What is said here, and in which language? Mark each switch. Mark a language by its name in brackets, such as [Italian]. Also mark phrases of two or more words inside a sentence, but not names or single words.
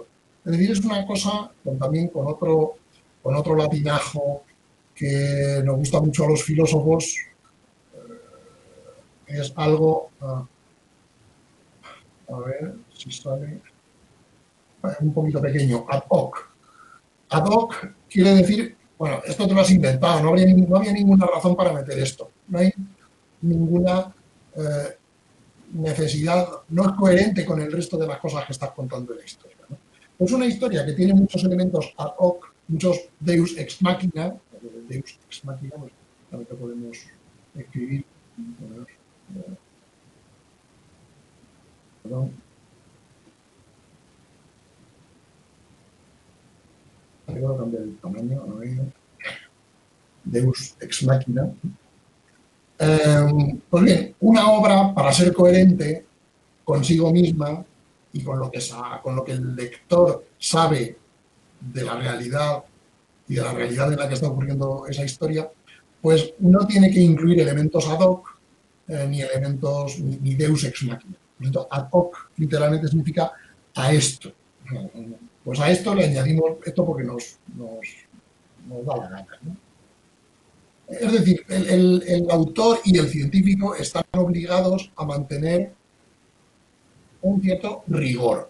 [Spanish] Es decir, es una cosa también con otro latinajo que nos gusta mucho a los filósofos, es algo, a ver si sale, un poquito pequeño, [Latin] ad hoc. Ad hoc [Spanish] quiere decir, bueno, esto te lo has inventado, no había ninguna razón para meter esto, no hay ninguna necesidad, no es coherente con el resto de las cosas que estás contando en la historia, ¿no? Es una historia que tiene muchos elementos [Latin] ad hoc, [Spanish] muchos [Latin] deus ex machina, deus ex machina, [Spanish] pues ahorita podemos escribir, perdón. el tamaño, a ver, [Latin] Deus Ex Machina. [Spanish] Pues bien, una obra, para ser coherente consigo misma y con lo que el lector sabe de la realidad y de la realidad en la que está ocurriendo esa historia, pues no tiene que incluir elementos [Latin] ad hoc, [Spanish] ni elementos, ni [Latin] Deus Ex Machina. [Spanish] Por ejemplo, [Latin] ad hoc [Spanish] literalmente significa a esto. Pues a esto le añadimos esto porque nos da la gana, ¿no? Es decir, el autor y el científico están obligados a mantener un cierto rigor.